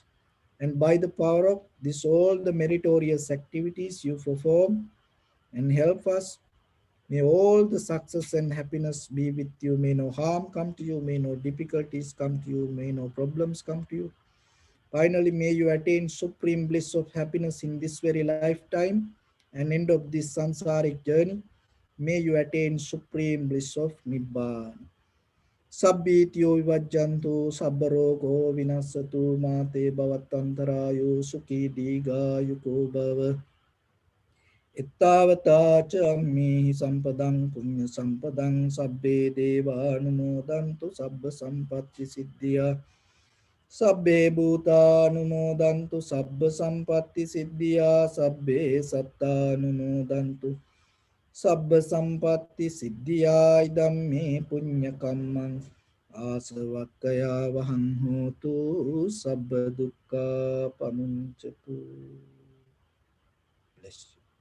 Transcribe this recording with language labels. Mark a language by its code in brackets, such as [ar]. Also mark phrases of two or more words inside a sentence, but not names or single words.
[en] And by the power of this, all the meritorious activities you perform and help us, may all the success and happiness be with you. May no harm come to you. May no difficulties come to you. May no problems come to you. Finally, may you attain supreme bliss of happiness in this very lifetime and end of this samsaric journey. May you attain supreme bliss of Nibbana. [pi] Sabbityo vivajjantu sabbarogo vinasatu mate bhavatantarayo sukhi digayuko bhava. Ittavata cha ammi sampadang punya sampadang sabbe deva anumodantu sabba sampatti siddhya. Sabbe bhuta anumodantu sabba sampatti siddhya. Sabbe satta anumodantu sabba sampatti siddhya. Idam me punya kammang asavakkaya vahang hotu sabba dukkha pamuncatu. [en] Bless you.